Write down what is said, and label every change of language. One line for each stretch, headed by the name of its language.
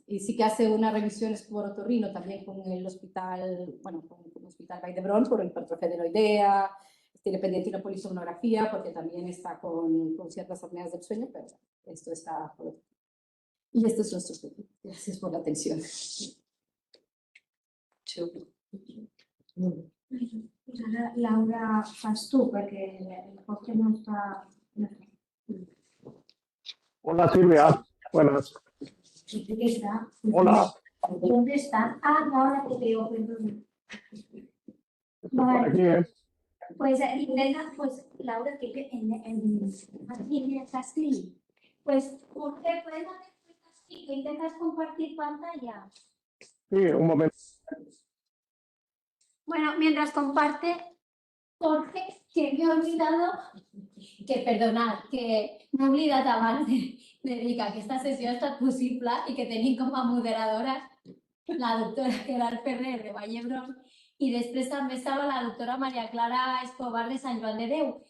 Spanish: Y sí que hace una revisión otorrino también con el hospital, bueno, con el Hospital Vall d'Hebron por hipertrofia de la idea, tiene pendiente una polisomnografía porque también está con ciertas apneas del sueño, pero esto está... Y este es nuestro estudio. Gracias por la atención.
Catalan: Pues ara, Laura, fas tu, perquè el Jorge no està...
Spanish: Hola Silvia, buenas. ¿Dónde está? Hola, ¿Dónde está? Ah, ahora te veo, perdón. estoy por aquí, ¿eh? Pues intenta, pues Laura, que en el castillo. Pues, Jorge, ¿puedes hacer el castillo? ¿Intentas compartir pantalla? Sí, un momento. Bueno, mientras comparte, Jorge, que me he olvidado, que perdonad,
Catalan: que m'he oblidat abans de dir que aquesta sessió ha estat possible i que tenim com a moderadora la doctora Gerard Ferrer de Vall d'Hebron i després també estava la doctora Maria Clara Escobar de Sant Joan de Déu.